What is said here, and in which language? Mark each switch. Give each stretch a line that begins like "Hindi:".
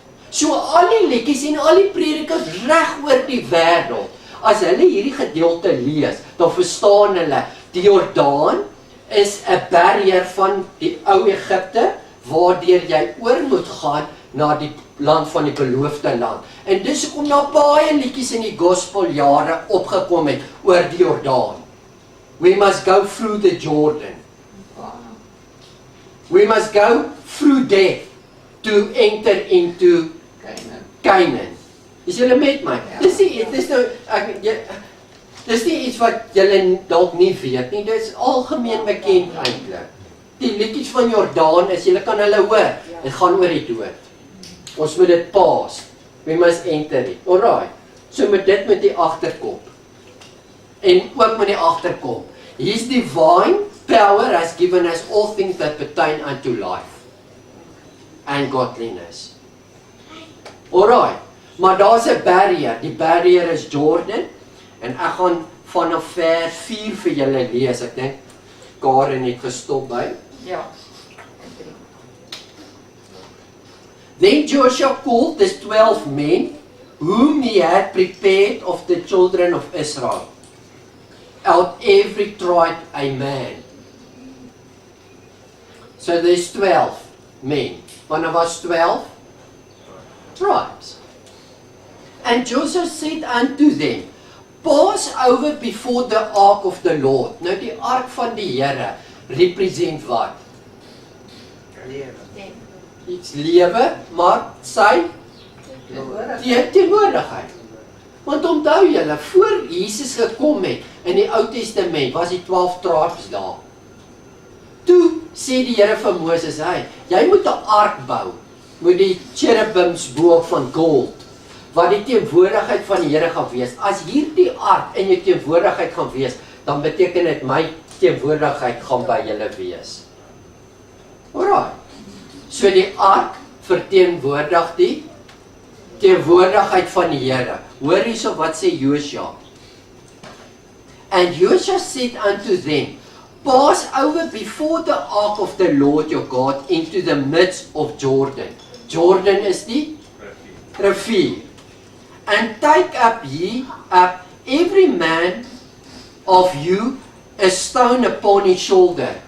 Afrikaans: So al die liedjies en al die predikers reg oor die wêreld, as hulle hierdie gedeelte lees, dan verstaan hulle, die Jordaan is 'n barrier van die ou Egipte, waardeur jy oor moet gaan na die land van die beloofde land. En dis hoekom daar baie liedjies in die gospeljare opgekom het oor die Jordaan.
English: We must go through the Jordan. We must go through death to enter into Canaan.
Afrikaans: Is julle met my? Dis nie iets wat julle dalk nie weet nie. Dit is algemeen bekend eintlik. Die liedjies van Jordaan is, julle kan hulle hoor. Dit gaan oor die dood. Ons moet dit pass.
English: We must enter it.
Afrikaans: Alright. So met dit met die agterkop. En ook met die agterkop.
English: His divine power has given us all things that pertain unto life and godliness.
Afrikaans: Alright. Maar daar's 'n barrier. Die barrier is Jordan. En ek gaan vanaf vers 4 vir julle lees. Ek dink Karen het gestop by. Ja.
English: Then Joshua called the 12 men whom he had prepared of the children of Israel, out every tribe a man. So there's 12 men. One of us 12 tribes. And Joshua said unto them, pass over before the ark of the Lord.
Afrikaans: Nou die ark van die Here represent wat? Iets lewe, maar sy teenwoordigheid. Want onthou julle, voor Jesus gekom het in die Ou Testament, was die 12 tribes daar. Toe sê die Here vir Moses, jy moet 'n ark bou, met die cherubims bo van gold, wat die teenwoordigheid van die Here gaan wees. As hierdie ark in jou teenwoordigheid gaan wees, dan beteken dit my teenwoordigheid gaan by julle wees. Alright. So die ark verteenwoordig die teenwoordigheid van die Here. Hoor hierso wat sê Joshua.
English: And Joshua said unto them, pass over before the ark of the Lord your God into the midst of Jordan.
Afrikaans: Jordan is die rivier.
English: And take up ye up every man of you a stone upon his shoulder.